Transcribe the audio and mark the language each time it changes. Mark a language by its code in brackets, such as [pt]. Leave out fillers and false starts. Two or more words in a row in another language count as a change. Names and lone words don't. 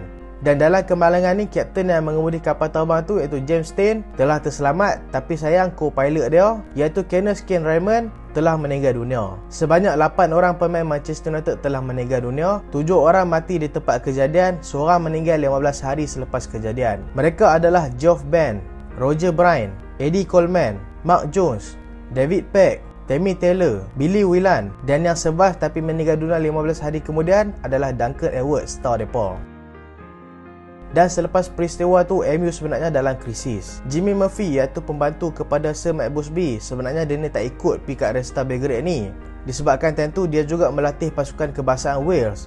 [ms] Dan dalam kemalangan ni, kapten yang mengemudi kapal terbang tu iaitu James Stein telah terselamat. Tapi sayang co-pilot dia iaitu Kenneth Kane Raymond telah meninggal dunia. Sebanyak 8 orang pemain Manchester United telah meninggal dunia. 7 orang mati di tempat kejadian, seorang meninggal 15 hari selepas kejadian. Mereka adalah Geoff Benn, Roger Bryan, Eddie Coleman, Mark Jones, David Peck, Tammy Taylor, Billy Whelan, dan yang survive tapi meninggal dunia 15 hari kemudian adalah Duncan Edwards, star mereka. Dan selepas peristiwa tu, MU sebenarnya dalam krisis. Jimmy Murphy iaitu pembantu kepada Sir Matt Busby, sebenarnya dia ni tak ikut pergi kat Red Star Belgrade ni. Disebabkan tentu dia juga melatih pasukan kebangsaan Wales.